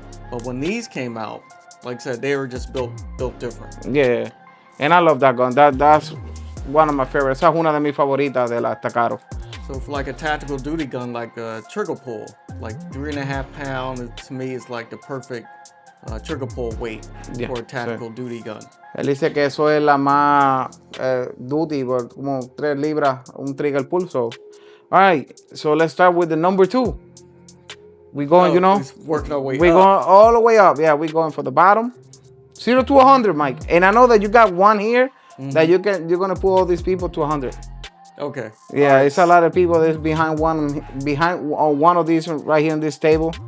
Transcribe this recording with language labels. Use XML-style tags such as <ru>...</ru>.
<en>But when these came out, like I said, they were just built different. Yeah, and I love that gun. That's one of my favorites.</en> <es>Esa es una de mis favoritas de la Staccato.</es> <en>So for like a tactical duty gun, like a trigger pull, like 3.5 pound, to me is like the perfect trigger pull weight for a tactical duty gun.</en> <es>Él dice que eso es la más duty, por como 3 libras, un trigger pull.</es> <en>So, all right, so let's start with the number 2. We going, working our way we up. Going all the way up. Yeah, we going for the bottom. 0 to 100, Mike. And I know that you got one here that you're gonna pull all these people to 100. Okay. Yeah, it's a lot of people that's behind one of these right here on this table.</en>